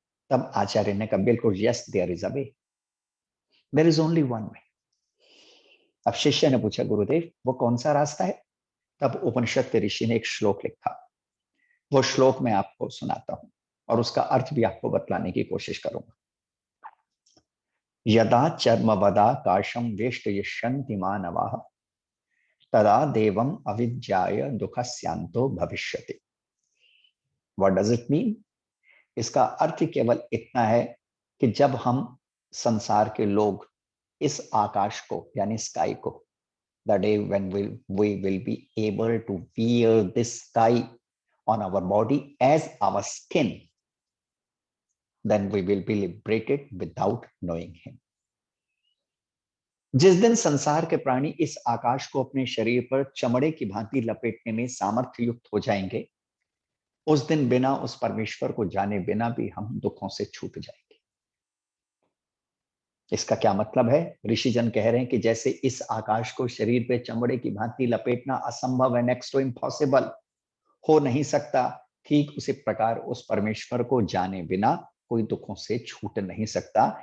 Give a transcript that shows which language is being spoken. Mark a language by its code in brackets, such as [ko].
[hi] तब आचार्य ने कहा, बिल्कुल, [en] Yes there is a way, there is only one way. [hi] अब शिष्य ने पूछा, गुरुदेव वो कौन सा रास्ता है? तब उपनिषद के ऋषि ने एक श्लोक लिखा, वो श्लोक मैं आपको सुनाता हूं और उसका अर्थ भी आपको बतलाने की कोशिश करूंगा। [sa] यदा चर्मवदा काशम वेष्टयिष्यन्ति मानवाः तदा देवम अविद्याय दुःखस्यांतो भविष्यति। [en] What does it mean? [hi] इसका अर्थ केवल इतना है कि जब हम संसार के लोग इस आकाश को यानी स्काई को, [en] the day when we will be able to wear this sky on our body as our skin, then we will be liberated without knowing him. [hi] जिस दिन संसार के प्राणी इस आकाश को अपने शरीर पर चमड़े की भांति लपेटने में सामर्थ्य युक्त हो जाएंगे, उस दिन बिना उस परमेश्वर को जाने बिना भी हम दुखों से छूट जाएंगे। इसका क्या मतलब है? ऋषिजन कह रहे हैं कि जैसे इस आकाश को शरीर पे चमड़े की भांति लपेटना असंभव है, [en] next to impossible, [hi] हो नहीं सकता, ठीक उसी प्रकार उस परमेश्वर को जाने बिना कोई दुखों से छूट नहीं सकता।